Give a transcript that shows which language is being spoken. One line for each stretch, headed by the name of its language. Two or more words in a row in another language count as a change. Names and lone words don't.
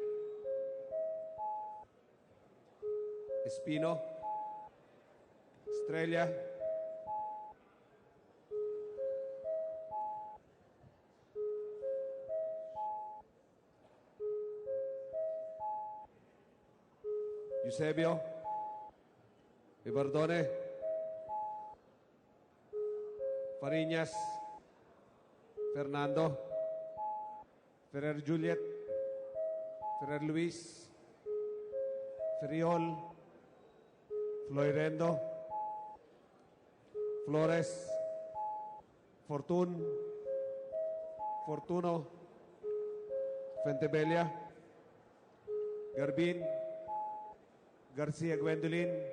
Filipino: Espino, Estrella, Eusebio, Ibardone, Fariñas, Fernando, Ferrer Juliet, Ferrer Luis, Ferriol, Floirendo, Flores, Fortun, Fortuno, Fentebelia, Garbin, Garcia Gwendolyn,